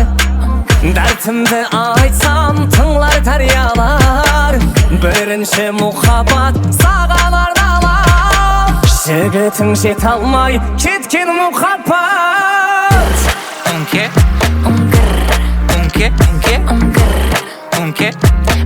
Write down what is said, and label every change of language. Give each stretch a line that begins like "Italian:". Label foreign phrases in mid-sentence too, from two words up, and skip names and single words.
Kazakh: Дәртімді айтсам тыңлар дариялар, бірінші мұхаббат сағалар далар. Жігітің жете алмай кеткен мұхаббат.
Spanish: ¿Un qué? Un grr. ¿Un qué? ¿Un qué? Un grr. ¿Un qué?